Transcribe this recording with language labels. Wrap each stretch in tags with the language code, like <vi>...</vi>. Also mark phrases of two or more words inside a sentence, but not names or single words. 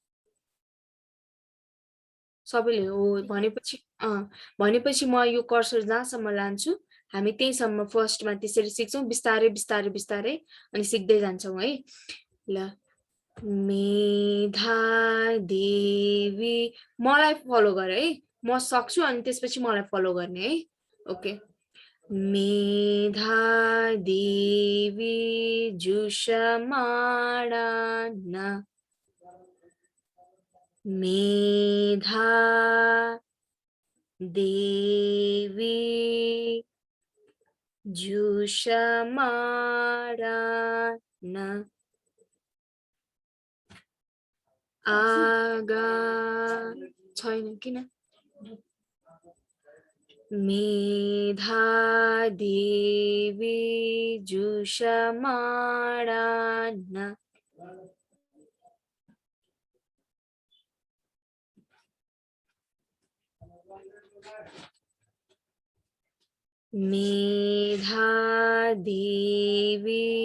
<ne>सबैले हो भनेपछि म यो कर्सर जहाँसम्म लान्छु हामी त्यहीसम्म फर्स्टमा त्यसरी सिक्छौँ, बिस्तारै बिस्तारै बिस्तारै अनि सिक्दै जान्छौँ है। ल</ne> <sa>मेधा देवी,</sa> <ne>मलाई फलो गर है, म सक्छु अनि त्यसपछि मलाई फलो गर्ने है। ओके।</ne> <sa>मेधा देवी जुषमाणा मेधा देवी जुषमाणा</sa> <ne>आगा छैन किन?</ne> <sa>मेधा देवी जुषमाणा मेधा देवी</sa>